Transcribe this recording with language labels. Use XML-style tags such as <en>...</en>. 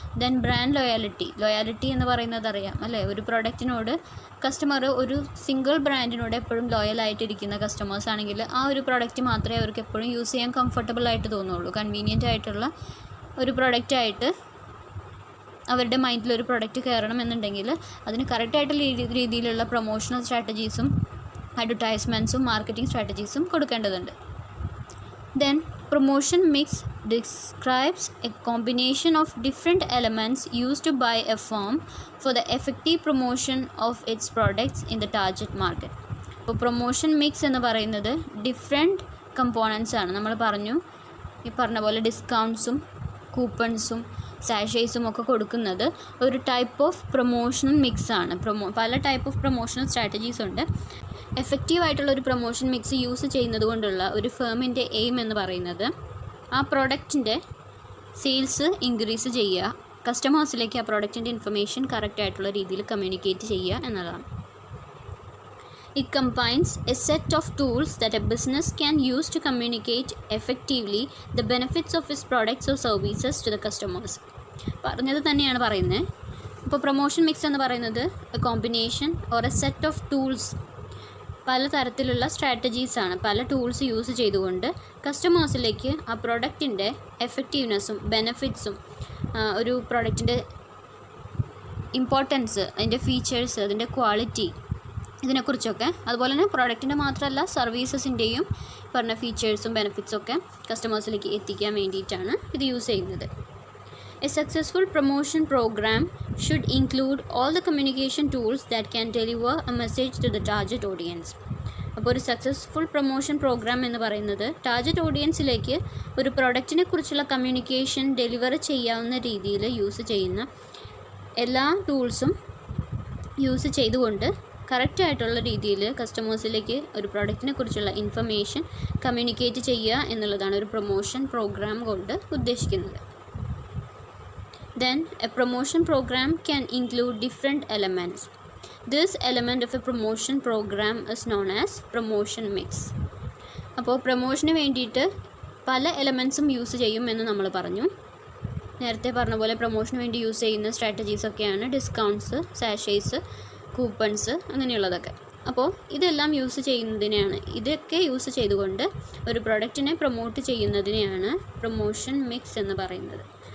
<ml>Then brand loyalty എന്ന് പറയുന്നത് അറിയാം അല്ലേ, ഒരു പ്രൊഡക്റ്റിനോട് കസ്റ്റമർ ഒരു സിംഗിൾ ബ്രാൻഡിനോട് എപ്പോഴും ലോയലായിട്ടിരിക്കുന്ന കസ്റ്റമേഴ്സ് ആണെങ്കിൽ ആ ഒരു പ്രൊഡക്റ്റ് മാത്രമേ അവർക്ക് എപ്പോഴും യൂസ് ചെയ്യാൻ കംഫർട്ടബിൾ ആയിട്ട് തോന്നുള്ളൂ. കൺവീനിയൻ്റ് ആയിട്ടുള്ള ഒരു പ്രൊഡക്റ്റായിട്ട് അവരുടെ മൈൻഡിൽ ഒരു പ്രൊഡക്റ്റ് കയറണം എന്നുണ്ടെങ്കിൽ അതിന് കറക്റ്റായിട്ടുള്ള രീതിയിലുള്ള പ്രൊമോഷണൽ സ്ട്രാറ്റജീസും അഡ്വർടൈസ്മെൻറ്റ്സും മാർക്കറ്റിംഗ് സ്ട്രാറ്റജീസും കൊടുക്കേണ്ടതുണ്ട്.</ml> <en>Then promotion mix describes a combination of different elements used by a firm for the effective promotion of its products in the target market.</en> <ml>അപ്പോൾ പ്രൊമോഷൻ മിക്സ് എന്ന് പറയുന്നത് ഡിഫറെൻറ്റ് കമ്പോണൻസ് ആണ്. നമ്മൾ ഈ പറഞ്ഞ പോലെ ഡിസ്കൗണ്ട്സും കൂപ്പൺസും സാഷേസും ഒക്കെ കൊടുക്കുന്നത് ഒരു ടൈപ്പ് ഓഫ് പ്രൊമോഷണൽ മിക്സ് ആണ്. പല ടൈപ്പ് ഓഫ് പ്രൊമോഷണൽ സ്ട്രാറ്റജീസ് ഉണ്ട്. എഫക്റ്റീവായിട്ടുള്ള ഒരു പ്രൊമോഷൻ മിക്സ് യൂസ് ചെയ്യുന്നത് കൊണ്ടുള്ള ഒരു ഫേമിൻ്റെ എയിം എന്ന് പറയുന്നത് ആ പ്രോഡക്റ്റിൻ്റെ സെയിൽസ് ഇൻക്രീസ് ചെയ്യുക, കസ്റ്റമേഴ്സിലേക്ക് ആ പ്രോഡക്റ്റിൻ്റെ ഇൻഫർമേഷൻ കറക്റ്റായിട്ടുള്ള രീതിയിൽ കമ്മ്യൂണിക്കേറ്റ് ചെയ്യുക എന്നതാണ്.</ml> <en>It combines a set of tools that a business can use to communicate effectively the benefits of its products or services to the customers.</en> <ml>പറഞ്ഞത് തന്നെയാണ് പറയുന്നത്. ഇപ്പോൾ പ്രൊമോഷൻ മിക്സ് എന്ന് പറയുന്നത്</ml> <en>a combination or a set of tools,</en> <ml>പലതരത്തിലുള്ള സ്ട്രാറ്റജീസാണ്, പല tools use ചെയ്തുകൊണ്ട് കസ്റ്റമേഴ്സിലേക്ക് ആ പ്രൊഡക്റ്റിൻ്റെ എഫക്റ്റീവ്നെസ്സും ബെനഫിറ്റ്സും ഒരു പ്രൊഡക്റ്റിൻ്റെ ഇമ്പോർട്ടൻസ്, അതിൻ്റെ ഫീച്ചേഴ്സ്, അതിൻ്റെ ക്വാളിറ്റി, ഇതിനെക്കുറിച്ചൊക്കെ, അതുപോലെ തന്നെ പ്രോഡക്റ്റിൻ്റെ മാത്രമല്ല സർവീസസിൻ്റെയും പറഞ്ഞ ഫീച്ചേഴ്സും ബെനിഫിറ്റ്സും ഒക്കെ കസ്റ്റമേഴ്സിലേക്ക് എത്തിക്കാൻ വേണ്ടിയിട്ടാണ് ഇത് യൂസ് ചെയ്യുന്നത്.</ml> <en>A successful promotion program should include all the communication tools that can deliver a message to the target audience.</en> <ml>അപ്പോൾ ഒരു സക്സസ്ഫുൾ പ്രൊമോഷൻ പ്രോഗ്രാം എന്ന് പറയുന്നത് ടാർഗറ്റ് ഓഡിയൻസിലേക്ക് ഒരു പ്രൊഡക്റ്റിനെ കുറിച്ചുള്ള കമ്മ്യൂണിക്കേഷൻ ഡെലിവർ ചെയ്യാവുന്ന രീതിയിൽ യൂസ് ചെയ്യുന്ന എല്ലാ ടൂൾസും യൂസ് ചെയ്തുകൊണ്ട് കറക്റ്റായിട്ടുള്ള രീതിയിൽ കസ്റ്റമേഴ്സിലേക്ക് ഒരു പ്രൊഡക്റ്റിനെ കുറിച്ചുള്ള ഇൻഫർമേഷൻ കമ്മ്യൂണിക്കേറ്റ് ചെയ്യുക എന്നുള്ളതാണ് ഒരു പ്രൊമോഷൻ പ്രോഗ്രാം കൊണ്ട് ഉദ്ദേശിക്കുന്നത്.</ml> <en>Then a promotion program can include different elements. This element of a promotion program is known as promotion mix.</en> <ml>അപ്പോൾ പ്രൊമോഷന് വേണ്ടിയിട്ട് പല എലമെൻറ്റ്സും യൂസ് ചെയ്യുമെന്ന് നമ്മൾ പറഞ്ഞു. നേരത്തെ പറഞ്ഞ പോലെ പ്രൊമോഷന് വേണ്ടി യൂസ് ചെയ്യുന്ന സ്ട്രാറ്റജീസൊക്കെയാണ് ഡിസ്കൗണ്ട്സ്, സാഷേസ്, കൂപ്പൺസ് അങ്ങനെയുള്ളതൊക്കെ. അപ്പോൾ ഇതെല്ലാം യൂസ് ചെയ്യുന്നതിനെയാണ്, ഇതൊക്കെ യൂസ് ചെയ്തുകൊണ്ട് ഒരു പ്രൊഡക്റ്റിനെ പ്രൊമോട്ട് ചെയ്യുന്നതിനെയാണ് പ്രൊമോഷൻ മിക്സ് എന്ന് പറയുന്നത്.</ml>